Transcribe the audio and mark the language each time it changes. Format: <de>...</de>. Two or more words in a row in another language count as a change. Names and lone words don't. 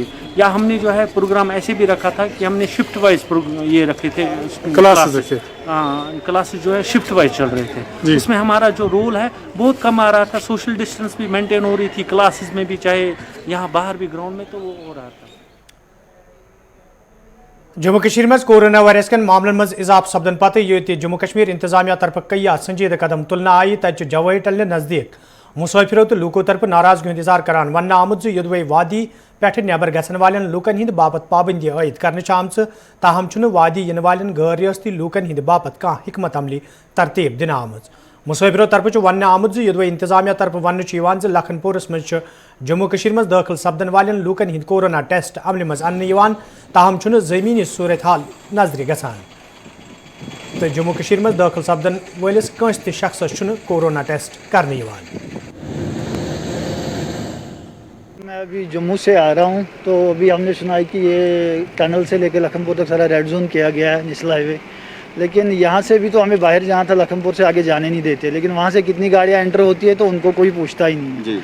<ur>یا ہم نے جو ہے پروگرام ایسے بھی رکھا تھا کہ ہم نے</ur> <en>shift wise</en> <ur>یہ رکھے تھے, کلاسز جو ہے شفٹ وائز چل رہے تھے. اس میں ہمارا جو رول ہے بہت کم آ رہا تھا.</ur> <en>social distance</en> <ur>بھی مینٹین ہو رہی تھی کلاسز میں بھی, چاہے یہاں باہر بھی گراؤنڈ میں, تو وہ ہو رہا تھا.</ur> <ks>جموں کشمیر مز کورونا وائرس کن معاملن مز اضافہ سپدن پتہ یہ جموں کشمیر انتظامیہ طرف کئی سنجیدہ قدم تلنا آئی. تتہ جوئی ٹلنے نزدیک مسافروں تو لوکو طرف ناراضگی ہند اظہار کران ون آمت یدوئی وادی پہ نبر گھن والن لوکن ہند باپت پابندی عائد کرنے آمژ. تاہم چھ وادی ین والن غیر ریاستی لوکن ہند باپت کھانا حکمت عملی ترتیب دن آمژ. مسافروں طرف ون آمت یدوئی انتظامیہ طرف ون لکھن پورس مز جموں کشمیر مز داخل سپدن والن لوکن ہند کورونا ٹیسٹ عمل مز ان, تاہم چھ زمینی صورت حال نظر گژھان. تو جموں کشمیر مز داخل سپدن ولس کنس تہ شخصس کورونا ٹیسٹ کرنے.</ks> <ur>میں ابھی جموں سے آ رہا ہوں, تو ابھی ہم نے سنا ہے کہ یہ ٹنل سے لے کے لکھن پور تک سارا</ur> <en>red zone</en> <ur>کیا گیا ہے,</ur> <en>national highway.</en> <ur>لیکن یہاں سے بھی تو ہمیں باہر جانا تھا, لکھن پور سے آگے جانے نہیں دیتے. لیکن وہاں سے کتنی گاڑیاں انٹر ہوتی ہے تو ان کو کوئی پوچھتا ہی نہیں ہے.</ur>